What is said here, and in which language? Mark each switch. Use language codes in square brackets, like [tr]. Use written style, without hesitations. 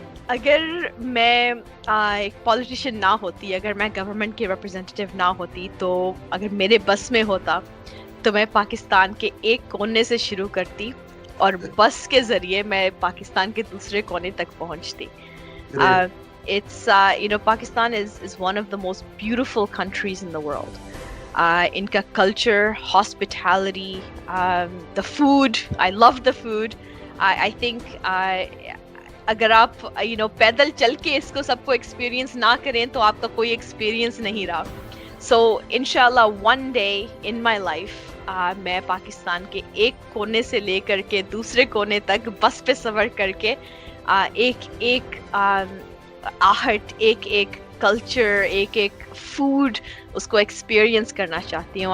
[hi] अगर मैं एक पॉलिटिशियन ना होती, अगर मैं गवर्नमेंट की रिप्रेजेंटेटिव ना होती, तो अगर मेरे बस में होता तो मैं पाकिस्तान के एक कोने से शुरू करती और बस के ज़रिए मैं पाकिस्तान के दूसरे कोने तक पहुंचती. [en] It's Pakistan is one of the most beautiful countries in the world. [hi] इनका [en] culture, hospitality, the food. I love the food. I think [hi] अगर आप पैदल चल के इसको सबको एक्सपीरियंस ना करें तो आपका कोई एक्सपीरियंस नहीं रहा. [en] So inshallah one day in my life [hi] मैं पाकिस्तान के एक कोने से लेकर के दूसरे कोने तक बस पे सफर करके एक एक आहट, एक एक कल्चर, एक एक फूड उसको एक्सपीरियंस करना चाहती हूँ.